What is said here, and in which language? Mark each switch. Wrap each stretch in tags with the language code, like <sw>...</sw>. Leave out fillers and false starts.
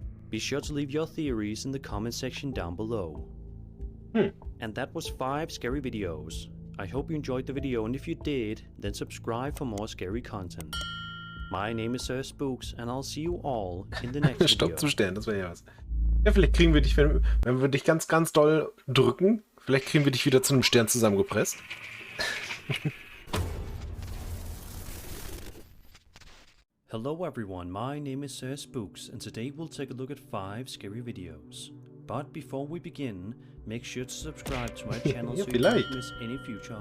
<en>Be sure to leave your theories in the comment section down below. And that was 5 scary videos. I hope you enjoyed the video, and if you did, then subscribe for more scary content. My name is Spooks, and I'll see you all in the next video.</en> <de>Stopp zum Stern, das wäre ja was. Ja, vielleicht kriegen wir dich, wenn wir dich ganz, ganz doll drücken, vielleicht kriegen wir dich wieder zu einem Stern zusammengepresst.</de> <en>Hello everyone, my name is Spooks, and today we'll take a look at 5 scary videos. But before we begin, make sure to subscribe to my channel</en> <de>Ja,</de> <en>so you don't miss any future</en>